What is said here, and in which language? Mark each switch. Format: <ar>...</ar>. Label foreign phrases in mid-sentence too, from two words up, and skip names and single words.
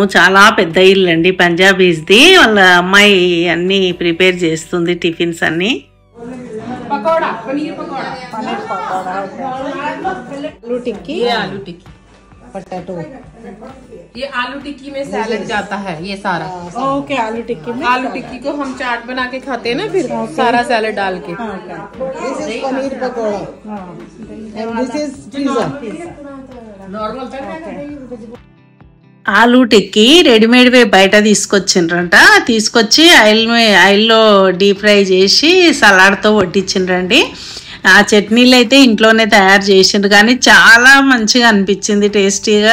<te>చాలా పెద్ద ఇల్లు అండి పంజాబీస్ది. వాళ్ళ అమ్మాయి అన్నీ ప్రిపేర్ చేస్తుంది, టిఫిన్స్ అన్నీ.</te> <hi>पकौड़ा, पनीर पकौड़ा,</hi> <te>పన్నీర్ పకోడా,</te> <hi>आलू टिक्की, ये आलू टिक्की, పొటాటో. ये आलू टिक्की में सैलेड जाता है ये सारा। ఓకే, ఆలూ టిక్కీ में आलू टिक्की को हम चाट बना के खाते हैं ना, फिर सारा सैलेड डाल के।</hi> <en>This is paneer pakoda and this is pizza.</en> <te>ఆలూ టిక్కీ రెడీమేడ్ బయట తీసుకొచ్చిండ్రంట. తీసుకొచ్చి ఆయిల్లో</te> <en>deep fry</en> <te>చేసి సలాడ్తో వడ్డించిండ్రండి. ఆ చట్నీలు అయితే ఇంట్లోనే తయారు చేసిండ్రు, కానీ చాలా మంచిగా అనిపించింది, టేస్టీగా.</te>